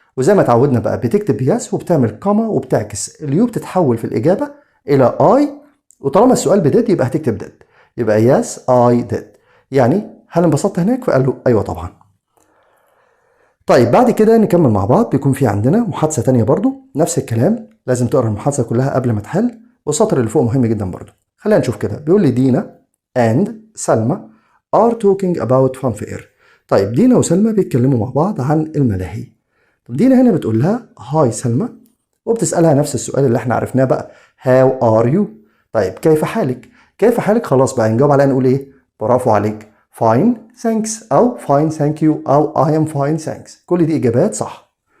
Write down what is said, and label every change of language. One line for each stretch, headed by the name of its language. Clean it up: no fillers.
Arabic: وزي ما اتعودنا بقى بتكتب يس وبتعمل كوما وبتعكس اليو، بتتحول في الإجابة إلى I، وطالما السؤال بديد يبقى هتكتب ديد، يبقى يس
English: I did،
Arabic: يعني هل انبسطت هناك؟ فقال له ايوه طبعا. طيب بعد كده نكمل مع بعض. بيكون في عندنا محادثه تانية برضو نفس الكلام، لازم تقرا المحادثه كلها قبل ما تحل، والسطر اللي فوق مهم جدا برضو. خلينا نشوف كده. بيقول لي
English: دينا and سلمى are talking about fun fair.
Arabic: طيب دينا وسلمى بيتكلموا مع بعض عن الملاهي. طب دينا هنا بتقول لها هاي سلمى، وبتسالها نفس السؤال اللي احنا عرفناه بقى
English: how are you.
Arabic: طيب كيف حالك؟ كيف حالك خلاص بقى نجاوب عليها نقول ايه؟ برافو عليك
English: fine thanks
Arabic: أو
English: fine thank you
Arabic: أو
English: I am fine thanks،
Arabic: كل دي إجابات صح.